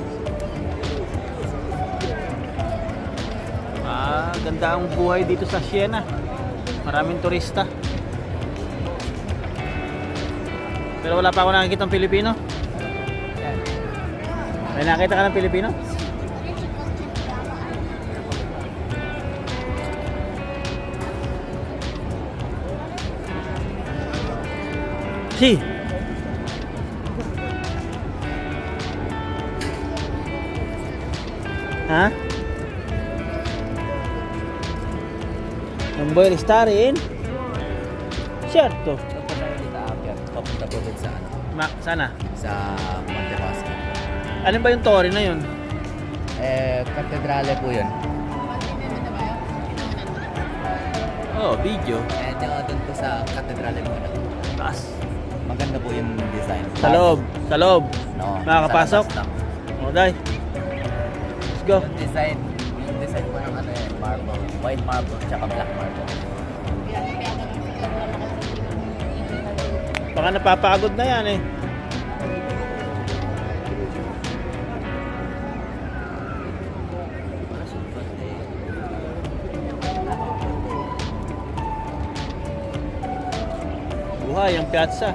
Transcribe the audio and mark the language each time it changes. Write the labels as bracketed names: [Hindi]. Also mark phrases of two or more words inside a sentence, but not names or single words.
[Filipino] Ganda ang buhay dito sa Siena. Maraming turista. Pero wala pa ako nakikita ng Pilipino. May nakita ka ng Pilipino? [Italian] Si. [Filipino] Ha? [Italian] Non vuoi restare in? Certo. [Filipino] Doon po tayo dito aakyat. Papunta po doon sa ano, Sana. sa Monte Paschi. Ano ba yung torre na yun? Katedrale po yun. Oh, video. Doon po sa katedrale muna. Taas. Maganda po yung design. Sa loob. Sa loob. No, Makakapasok? sa labas lang. O, [English] dai. Let's go. [Filipino] Yung design po ng ano marble. [English] White marble, [Filipino] tsaka [English] black marble. [Filipino] Baka napapagod na yan eh. Buhay ang piazza.